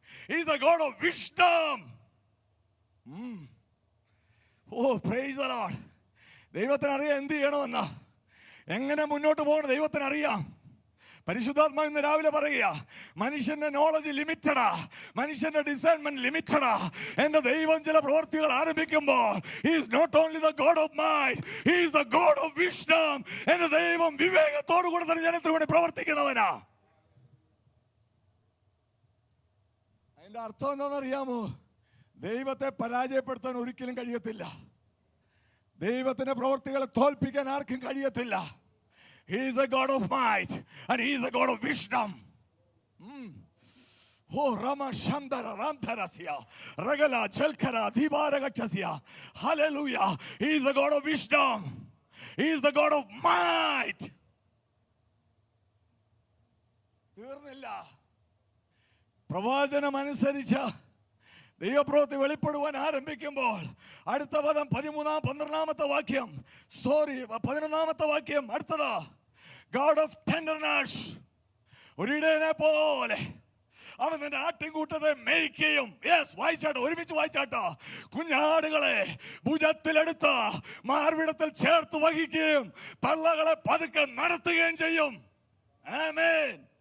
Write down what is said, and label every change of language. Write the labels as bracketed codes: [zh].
[en] He is a God of wisdom. Praise the Lord. [ml] ദൈവത്തിന് അറിയാം എന്ത് ചെയ്യണമെന്ന, എങ്ങനെ മുന്നോട്ട് പോകണം ദൈവത്തിന് അറിയാം. പരിശുദ്ധാത്മാവ് ഇന്ന് രാവിലെ പറയുക, മനുഷ്യന്റെ നോളജ് ലിമിറ്റഡാ, മനുഷ്യന്റെ ഡിസൈൻമെന്റ് ലിമിറ്റഡാ. എന്റെ ദൈവം ചില പ്രവൃത്തികൾ ആരംഭിക്കുമ്പോൾ [en] he is not only the God of might, he is the God of wisdom. [ml] എന്റെ ദൈവം വിവേകത്തോടു കൂടെ തന്നെ ജനത്തിന് വേണ്ടി പ്രവർത്തിക്കുന്നവനാ. അതിന്റെ അർത്ഥം എന്താണെന്നറിയാമോ? ദൈവത്തെ പരാജയപ്പെടുത്താൻ ഒരിക്കലും കഴിയത്തില്ല. ദൈവത്തിന്റെ പ്രവൃത്തികളെ തോൽപ്പിക്കാൻ ആർക്കും കഴിയത്തില്ല. [en] He is a God of might and he is a God of wisdom. Rama Shandara Ramtharasya Ragala Chelkara Dibaragachasya. Hallelujah. He is the God of wisdom. He is the God of might. [ml] തീർന്നില്ല. പ്രവാചനം അനുസരിച്ച ദൈവപ്രവൃത്തി വെളിപ്പെടുവാൻ ആരംഭിക്കുമ്പോൾ അടുത്ത പദം 12-ാമത്തെ വാക്യം, 11-ാമത്തെ വാക്യം. അടുത്തത് [en] God of tenderness. [ml] ഒരിടയനെ പോലെ അവൻ നിന്റെ ആട്ടിൻകൂട്ടത്തെ മേയ്ക്കുകയും. വായിച്ചാട്ടോ, ഒരുമിച്ച് വായിച്ചാട്ടോ. കുഞ്ഞാടുകളെ ഭുജത്തിലെടുത്ത് മാർവിടത്തിൽ ചേർത്ത് വഹിക്കുകയും തള്ളകളെ പതുക്കെ നടത്തുകയും ചെയ്യും. ആമേൻ.